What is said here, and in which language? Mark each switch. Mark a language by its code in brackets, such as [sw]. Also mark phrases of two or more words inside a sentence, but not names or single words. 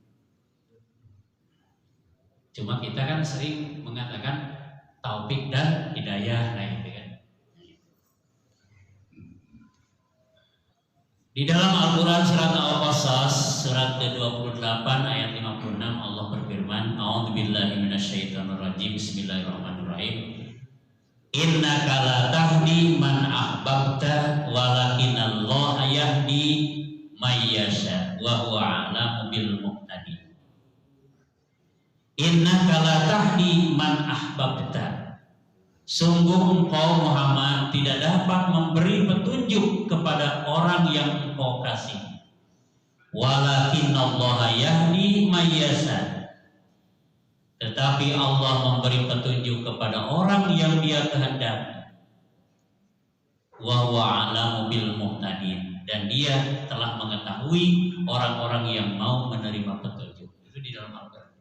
[id] Cuma kita kan sering mengatakan taufik dan hidayah, nah itu kan. Di dalam Al-Quran surat Al-Qasas surat ke-28 ayat 56 Allah berfirman, [ar] أعوذ بالله من الشيطان الرجيم. بسم الله الرحمن الرحيم. إنك لا تهدي من أحببت ولكن الله يهدي من يشاء وهو أعلم بالمهتدين. إنك لا تهدي من أحببت. [id] Sungguh engkau Muhammad tidak dapat memberi petunjuk kepada orang yang engkau kasih. [ar] ولكن الله يهدي من يشاء. [id] Tetapi Allah memberi petunjuk kepada orang yang Dia kehendaki. [ar] وهو أعلم بالمهتدين, [id] dan Dia telah mengetahui orang-orang yang mau menerima petunjuk. Itu di dalam Al-Quran.